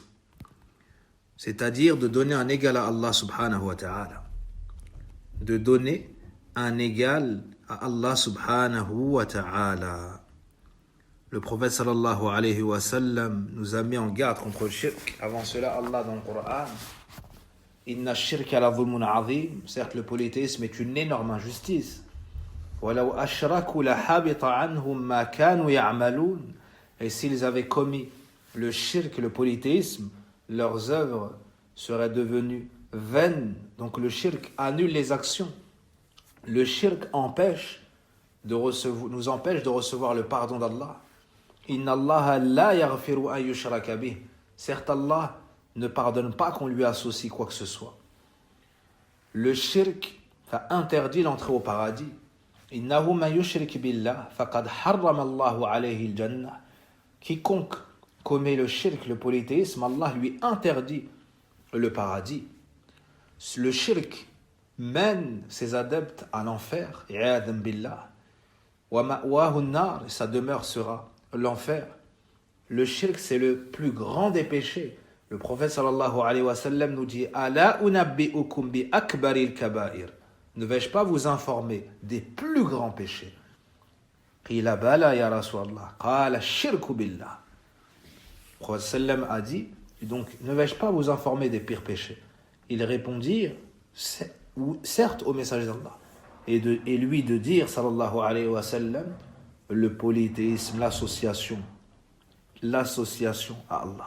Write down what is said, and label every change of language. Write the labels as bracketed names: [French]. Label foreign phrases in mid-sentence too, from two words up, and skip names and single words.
[French] C'est-à-dire de donner un égal à Allah [Arabic] سبحانه وتعالى. [French] De donner un égal à Allah [Arabic] سبحانه وتعالى. [French] Le prophète [Arabic] صلى الله عليه وسلم [French] nous a mis en garde contre le shirk. Avant cela, Allah dans le Coran, [Arabic] إن الشرك لظلم عظيم. [French] Certes, le polythéisme est une énorme injustice. [Arabic] ولو أشركوا لحبط عنهم ما كانوا يعملون. [French] Et s'ils avaient commis le shirk, le polythéisme, leurs œuvres seraient devenues vaines. Donc le shirk annule les actions. Le shirk nous empêche de recevoir le pardon d'Allah. [Arabic] إن الله لا يغفر أن يشرك به. [French] Certes, Allah ne pardonne pas qu'on lui associe quoi que ce soit. Le shirk a interdit l'entrée au paradis. [Arabic] إنه من يشرك بالله فقد حرم الله عليه الجنة. [French] Quiconque commet le shirk, le polythéisme, Allah lui interdit le paradis. Le shirk mène ses adeptes à l'enfer, [Arabic] عياذا بالله. ومأواه النار, [French] sa demeure sera l'enfer. Le shirk, c'est le plus grand des péchés. Le prophète [Arabic] صلى الله عليه وسلم [French] nous dit [Arabic] ألا أنبئكم بأكبر الكبائر. [French] Ne vais-je pas vous informer des plus grands péchés? [Arabic] قيل بلى يا رسول الله. قال الشرك بالله. [French] Le prophète sallam a dit donc ne vais-je pas vous informer des pires péchés? Ils répondirent certes au message d'Allah. Et lui de dire [Arabic] صلى الله عليه وسلم [French] le polythéisme, l'association à Allah.